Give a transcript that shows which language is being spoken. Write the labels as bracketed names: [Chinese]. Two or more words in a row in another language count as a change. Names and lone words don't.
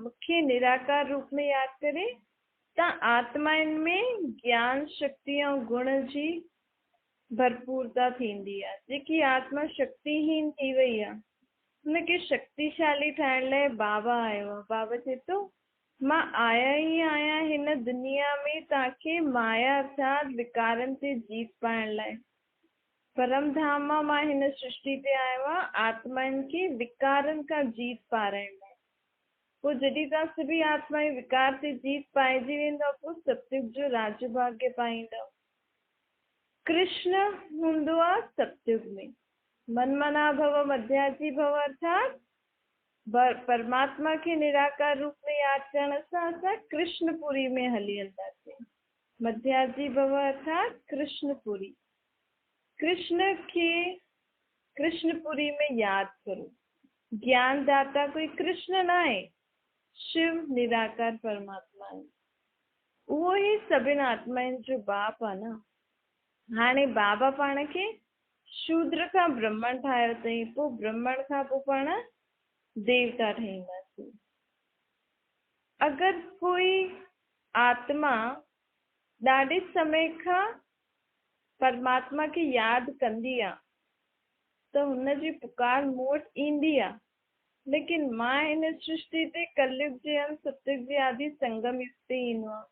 [Sindhi] मूंखे निराकार रूप में यादि करे त आत्माउनि में ज्ञान शक्ति ऐं गुण जी भरपूरता थींदी आहे। जेकी आत्मा शक्तिहीन थी वई आहे हुनखे शक्तिशाली ठाहिण लाइ बाबा आयो आहे। बाबा चए थो मां आया ई आहियां हिन दुनिया में तव्हांखे माया अर्थात विकारनि ते जीत पाइण लाइ। परम धाम मां हिन सृष्टि ते आयो आहे आत्माउनि खे विकारनि खां जीत पाराइण लाइ। पोइ जॾहिं तव्हां सभी आत्माऊं विकार ते जीत पाइजी वेंदव, पोइ सतयुग जो राज्य भाग्य पाईंदव। कृष्ण हूंदो आहे सतयुग में। [Sanskrit] मनमना भव मध्याजी भव [Sindhi] अर्थात परमात्मा खे निराकार रूप में यादि करण सां असां कृष्णपुरी में हली वेंदासीं। [Sanskrit] मध्याजी भव [Sindhi] अर्थात कृष्णपुरी। कृष्ण खे कृष्णपुरी में याद करो। ज्ञान दाता कोई कृष्ण ना आहे, शिव निराकार परमात्मा आहे। उहो ही सभिनि आत्माउनि जो बाप आहे न। हाणे बाबा पाण खे शूद्र खां ब्राह्मण ठाहियो अथई, पोइ ब्राह्मण खां पोइ पाण देवता ठहींदासीं। अगरि कोई आत्मा ॾाढे समय खां परमात्मा खे यादि कंदी आहे त हुनजी पुकार मूं वटि ईंदी आहे, लेकिन मां हिन सृष्टि ते कलयुग जे अंत सतयुग जे आदि संगम युग ते ईंदो आहे।